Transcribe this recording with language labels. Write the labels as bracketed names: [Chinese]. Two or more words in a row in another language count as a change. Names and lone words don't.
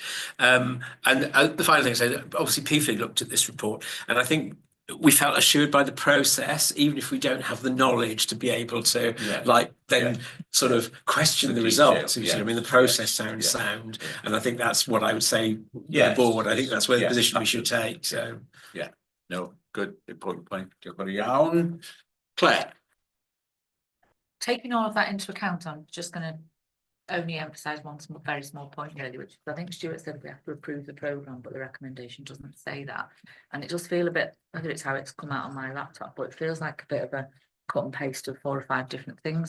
[English] And the final thing I say, obviously, PFIG looked at this report, and I think we felt assured by the process, even if we don't have the knowledge to be able to sort of question the results. I mean, the process sounds sound, and I think that's what I would say. The board. I think that's where the position we should take. So no, good, important point. [Welsh] Diolch yn iawn. Claire. [English] Taking all of that into account, I'm just going to only emphasise one very small point really, which I think Stuart said we have to approve the programme, but the recommendation doesn't say that. And it does feel a bit, whether it's how it's come out on my laptop, but it feels like a bit of a cut and paste of 4 or 5 different things.